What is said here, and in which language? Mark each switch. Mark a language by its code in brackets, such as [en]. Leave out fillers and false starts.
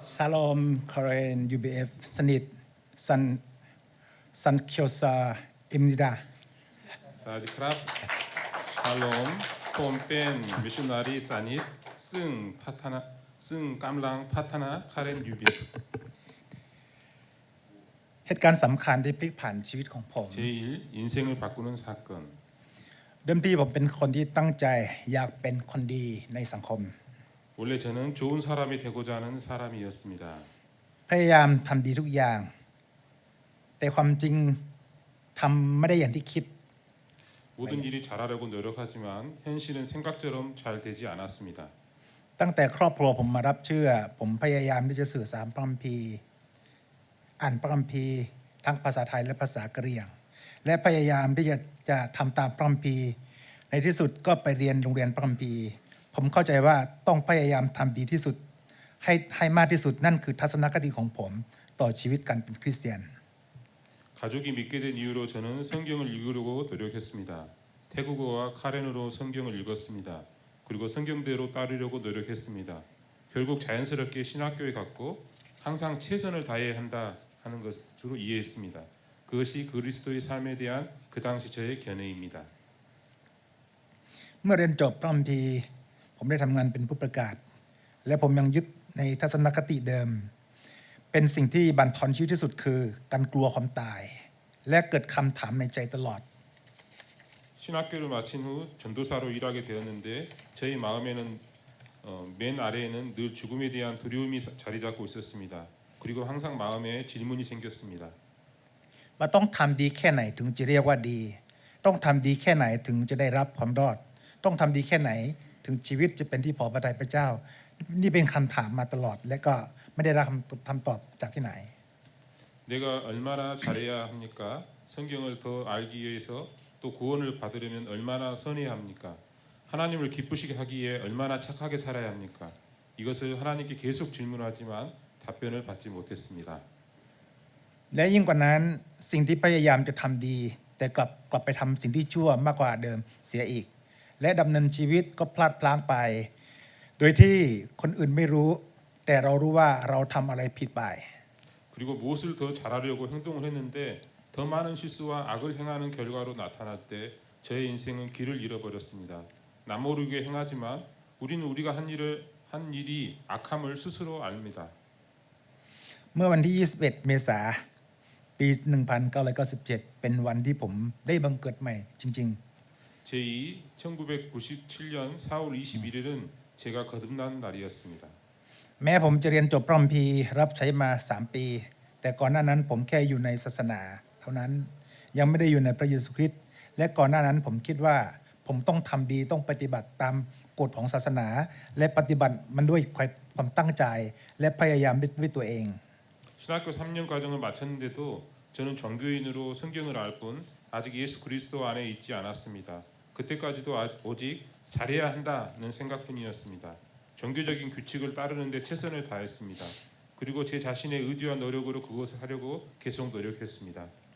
[ko] 살롬 코리안 UBF 스닛 산키오사입니다. 샤디크랍 샬롬 폼펜 미셔너리 사닛 승 깜랑 파타나 카렌 유비 [th] เหตุการณ์สำคัญที่พลิกผันชีวิตของผม [ko] 제1 인생을 바꾸는 사건 [th] เดิมทีผมเป็นคนที่ตั้งใจอยากเป็นคนดีในสังคม [ko] 원래 저는 좋은 사람이 되고자 하는 사람이었습니다. [th] พยายามทำดีทุกอย่างแต่ความจริงทำไม่ได้อย่างที่คิด [ko] 모든 일이 잘하려고 노력하지만 현실은 생각처럼 잘 되지 않았습니다. [th] ตั้งแต่ครอบครัวผมมารับเชื่อผมพยายามที่จะสื่อสารพระคัมภีร์อ่านพระคัมภีร์ทั้งภาษาไทยและภาษากะเหรี่ยงและพยายามที่จะทำตามพระคัมภีร์ในที่สุดก็ไปเรียนโรงเรียนพระคัมภีร์ผมเข้าใจว่าต้องพยายามทำดีที่สุดให้มากที่สุดนั่นคือทัศนคติของผมต่อชีวิตการเป็นคริสเตียน [ko] 가족이 믿게 된 이유로 저는 성경을 읽으려고 노력했습니다. 태국어와 카렌어로 성경을 읽었습니다. 그리고 성경대로 따르려고 노력했습니다. 결국 자연스럽게 신학교에 갔고 항상 최선을 다해야 한다 하는 것으로 이해했습니다. 그것이 그리스도의 삶에 대한 그 당시 저의 견해입니다. [th] เมื่อเรียนจบพระคัมภีร์ผมได้ทำงานเป็นผู้ประกาศและผมยังยึดในทัศนคติเดิมเป็นสิ่งที่บั่นทอนชีวิตที่สุดคือการกลัวความตายและเกิดคำถามในใจตลอด [ko] 신학교를 마친 후 전도사로 일하게 되었는데 저희 마음에는 맨 아래에는 늘 죽음에 대한 두려움이 자리 잡고 있었습니다. 그리고 항상 마음에 질문이 생겼습니다. [th] ว่าต้องทำดีแค่ไหนถึงจะเรียกว่าดี ต้องทำดีแค่ไหนถึงจะได้รับความรอด ต้องทำดีแค่ไหนถึงชีวิตจะเป็นที่พอพระทัยพระเจ้า นี่เป็นคำถามมาตลอด และก็ไม่ได้รับคำตอบจากที่ไหน [ko] 내가 얼마나 잘해야 합니까? 성경을 더 알기 위해서 또 구원을 받으려면 얼마나 선해야 합니까? 하나님을 기쁘시게 하기 위해 얼마나 착하게 살아야 합니까? 이것을 하나님께 계속 질문하지만 답변을 받지 못했습니다. [th] และยิ่งกว่านั้นสิ่งที่พยายามจะทำดี แต่กลับไปทำสิ่งที่ชั่วมากกว่าเดิมเสียอีก และดำเนินชีวิตก็พลาดพลั้งไป โดยที่คนอื่นไม่รู้ แต่เรารู้ว่าเราทำอะไรผิดไป [ko] 그리고 무엇을 더 잘하려고 행동을 했는데 더 많은 실수와 악을 행하는 결과로 나타날 때 저의 인생은 길을 잃어버렸습니다. 남 모르게 행하지만 우리는 우리가 한 일이 악함을 스스로 압니다. [th] เมื่อวันที่ 21 เมษายน ปี 1997 เป็นวันที่ผมได้บังเกิดใหม่จริง [ko] 제2 1997년 4월 21일은 제가 거듭난 날이었습니다. [th] ๆ แม้ผมจะเรียนจบพระคัมภีร์รับใช้มา 3 ปี แต่ก่อนหน้านั้นผมแค่อยู่ในศาสนา เท่านั้นยังไม่ได้อยู่ในพระเยซูคริสต์และก่อนหน้านั้นผมคิดว่าผมต้องทำดีต้องปฏิบัติตามกฎของศาสนา และปฏิบัติมันด้วยความตั้งใจและพยายามด้วยตัวเอง [ko] 신학교 3년 과정을 마쳤는데도 저는 종교인으로 성경을 알 뿐 아직 예수 그리스도 안에 있지 않았습니다. 그때까지도 오직 잘해야 한다는 생각뿐이었습니다. 종교적인 규칙을 따르는 데 최선을 다했습니다. 그리고 제 자신의 의지와 노력으로 그것을 하려고 계속 노력했습니다.